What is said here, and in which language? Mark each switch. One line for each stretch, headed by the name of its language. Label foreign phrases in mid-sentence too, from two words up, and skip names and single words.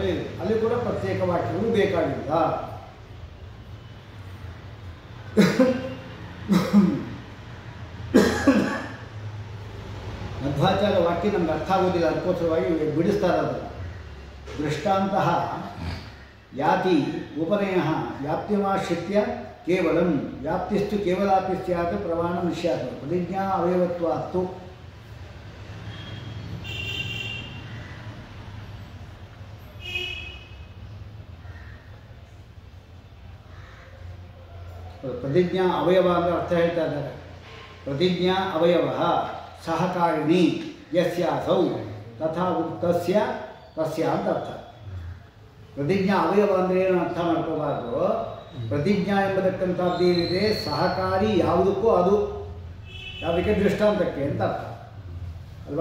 Kannada: ಅಲ್ಲಿ ಕೂಡ ಪ್ರತ್ಯೇಕ ವಾಕ್ಯಗಳು ಬೇಕಾಗಿಲ್ಲ. ಮಧ್ವಾಚಾರ್ಯ ವಾಕ್ಯ ನಮ್ಗೆ ಅರ್ಥ ಆಗೋದಿಲ್ಲ, ಅದಕ್ಕೋಸ್ಕರವಾಗಿ ಬಿಡಿಸ್ತಾರೆ ಅದನ್ನು.
Sanskrit: ದೃಷ್ಟಾಂತಃ ಯಾತಿ ಉಪನಯ ವ್ಯಾಪ್ತಿಮಾಶ್ರಿತ್ಯ ಕೇವಲಂ ವ್ಯಾಪ್ತಿಸ್ತು ಕೇವಲಾಪಿ ಸ್ಯಾತ್ ಪ್ರಮಾಣಂ ಸ್ಯಾತ್ ಪ್ರತಿಜ್ಞಾ ಅವಯವತ್ವಾತ್ತು. ಪ್ರತಿಜ್ಞಾ ಅವಯವ
Kannada: ಅಂದರೆ ಅರ್ಥ ಹೇಳ್ತಾ ಇದ್ದಾರೆ.
Sanskrit: ಪ್ರತಿಜ್ಞಾ ಅವಯವ ಸಹಕಾರಿಣಿ ಯಸ್ಯಾಸೌ ತಥಾ ಉಕ್ತಸ್ಯ ತಸ್ಯ
Kannada: ಅಂತ ಅರ್ಥ.
Sanskrit: ಪ್ರತಿಜ್ಞಾ ಅವಯವ
Kannada: ಅಂದರೆ ಏನು ಅರ್ಥ ಮಾಡ್ಕೋಬಾರ್ದು. ಪ್ರತಿಜ್ಞಾ ಎಂಬುದಕ್ಕಂಥದ್ದು ಏನಿದೆ ಸಹಕಾರಿ ಯಾವುದಕ್ಕೂ ಅದು ಯಾವುದಕ್ಕೆ ದೃಷ್ಟಾಂತಕ್ಕೆ ಅಂತ ಅರ್ಥ ಅಲ್ವಾ?